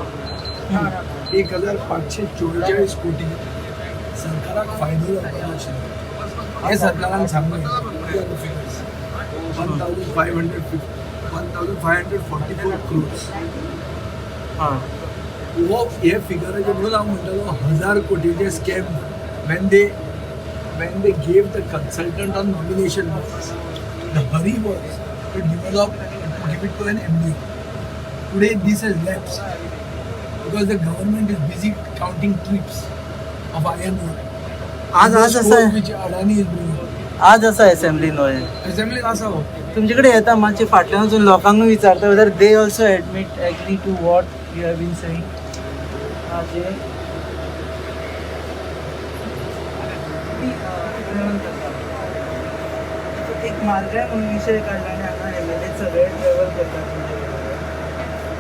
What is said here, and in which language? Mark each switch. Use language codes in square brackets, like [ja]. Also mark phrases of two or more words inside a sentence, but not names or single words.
[kok] 1544 कोटी सरकाराक फायदो जावपाक आशिल्लो हें सरकारान सांगलें. [en] 1544 crores. [kok] वो हे फिगराचे म्हणून हांव म्हणटालो 1000 कोटीचे स्कॅम [en] when they gave the consultant on nomination basis. The hurry was to develop and to give it to an MDO. Today this has lapsed because the government is busy counting trips of iron ore. [kok] आज असा [en] which Adani is bringing. [kok] आज असा असेंब्ली नोय Assembly आसा हो. तुमचे कडेन येता मातशे फाटल्यान वचून लोकांक विचारता [en] whether they also admit agree to what you have been saying. [kok] एक म्हारगाय म्हणून विशय काडला आनी हांगा एमएलए सगळे ट्रॅव्हल करतात तुमचे कडेन.